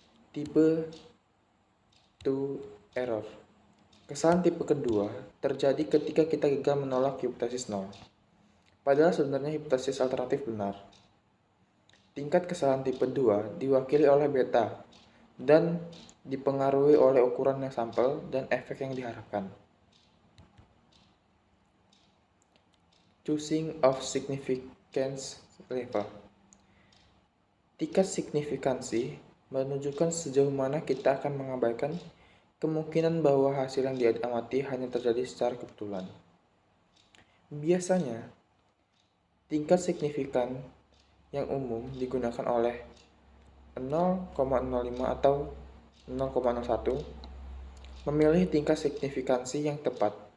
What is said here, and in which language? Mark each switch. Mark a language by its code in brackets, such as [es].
[id] Tipe 2 error. Kesalahan tipe kedua terjadi ketika kita gagal menolak hipotesis 0. Padahal sebenarnya hipotesis alternatif benar. Tingkat kesalahan tipe 2 diwakili oleh beta dan dipengaruhi oleh ukuran sampel dan efek yang diharapkan. [en] Choosing of significance level. [id] Tingkat signifikansi menunjukkan sejauh mana kita akan mengabaikan kemungkinan bahwa hasil yang diamati hanya terjadi secara kebetulan. Biasanya, tingkat signifikan yang umum digunakan oleh 0,05 atau 0,01 memilih tingkat signifikansi yang tepat.